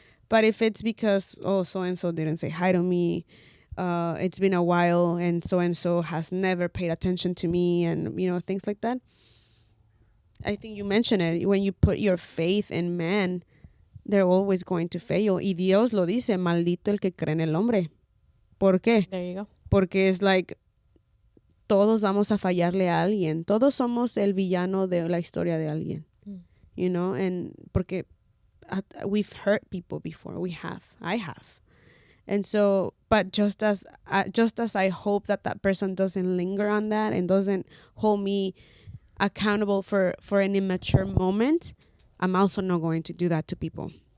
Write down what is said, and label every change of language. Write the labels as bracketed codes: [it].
[en] But if it's because, oh, so and so didn't say hi to me, it's been a while, and so has never paid attention to me, and things like that, I think you mentioned it. When you put your faith in man, they're always going to fail. [es] Y Dios lo dice, maldito el que cree en el hombre. ¿Por qué? [en] There you go. [es] Porque es like, todos vamos a fallarle a alguien. Todos somos el villano de la historia de alguien. [en] And porque we've hurt people before. I have. And so, but just as I hope that person doesn't linger on that and doesn't hold me accountable for an immature moment, I'm also not going to do that to people.